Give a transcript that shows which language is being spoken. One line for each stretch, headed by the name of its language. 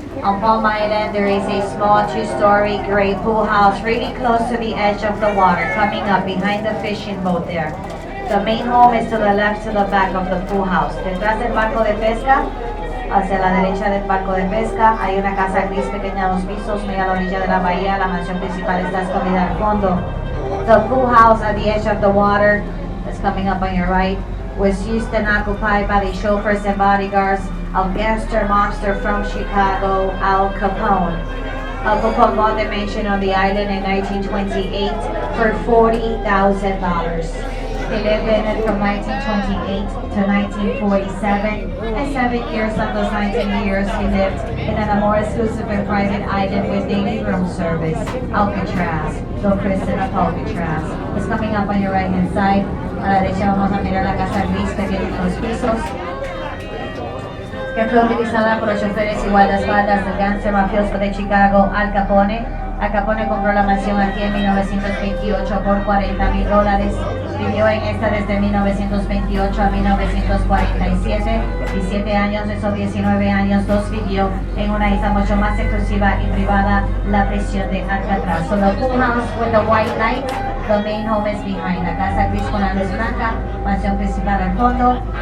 English: On Palm Island, there is a small 2-story gray pool house really close to the edge of the water, coming up behind the fishing boat there. The main home is to the left, to the back of the pool house.
Spanish: Detrás del barco de pesca, hacia la derecha del barco de pesca, hay una casa gris pequeña, 2 pisos, muy a la orilla de la bahía. La mansión principal está escondida al fondo.
English: The pool house at the edge of the water is coming up on your right, was used and occupied by the chauffeurs and bodyguards of gangster mobster from Chicago, Al Capone. Al Capone bought the mansion on the island in 1928 for $40,000. He lived in it from 1928 to 1947, and 7 years of those 19 years he lived in a more exclusive and private island with daily room service, Alcatraz, though christened Alcatraz. It's coming up on your right hand side.
Spanish: A la derecha vamos a mirar la casa gris que tiene 2 pisos, que fue utilizada por los choferes y guardaespaldas del gánster mafioso de Chicago, Al Capone. Al Capone compró la mansión aquí en 1928 por $40,000. Vivió en esta desde 1928 a 1947 y 7 años de esos 19 años los vivió en una isla mucho más exclusiva y privada, la prisión de Alcatraz.
English: So the pool house with the white lights, the main home is behind.
Spanish: La casa gris con la luz blanca, mansión principal al fondo.